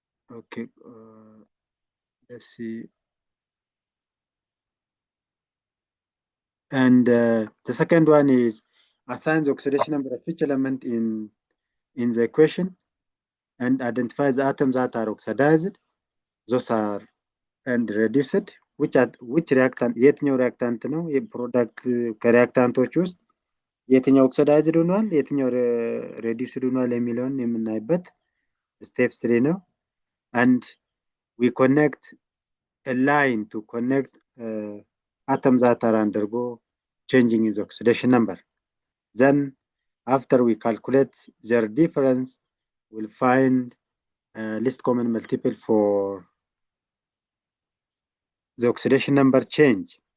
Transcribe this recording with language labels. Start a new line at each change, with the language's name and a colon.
English: Okay, let's see. And the second one is assign the oxidation number of each element in the equation and identify the atoms that are oxidized. Those are and reduced. Which reactant
Amharic: የትኛው reactant ነው የፕሮዳክት ከሪያክታንቶች ውስጥ የትኛው oxidized ሆኗል የትኛው reduced ሆኗል የሚለውን የምናይበት step 3 ነው.
English: And we connect a line to connect atoms that are undergo changing in the oxidation number. Then after we calculate their difference, we'll find least common multiple for the oxidation number change.